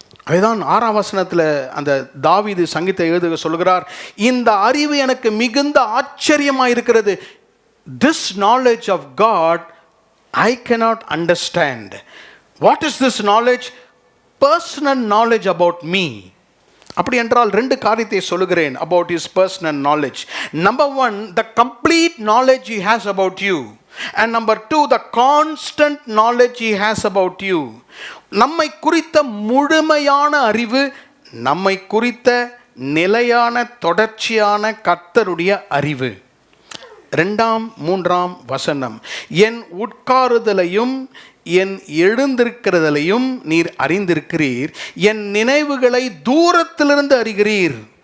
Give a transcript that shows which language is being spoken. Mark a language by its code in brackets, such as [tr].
[ta] அதுதான் 6ஆம் வசனத்தில் அந்த தாவீது சங்கீதத்தை எழுதுக சொல்கிறார், இந்த அறிவு எனக்கு மிகுந்த ஆச்சரியமாக இருக்கிறது. [en] This knowledge of God I cannot understand. What is this knowledge? Personal knowledge about me. [ta] அப்படி என்றால் ரெண்டு காரியத்தை சொல்லுகிறேன் [en] about his personal knowledge. Number one, the complete knowledge he has about you. And number two, the constant knowledge he has about you. [ta] நம்மை குறித்த முழுமையான அறிவு, நம்மை குறித்த நிலையான தொடர்ச்சியான கர்த்தருடைய அறிவு. 2ஆம் 3ஆம் வசனம், என் உட்காருதலையும் என் எழுந்திருக்கிறதையும் நீர் அறிந்திருக்கிறீர், என் நினைவுகளை தூரத்திலிருந்து அறிகிறீர்.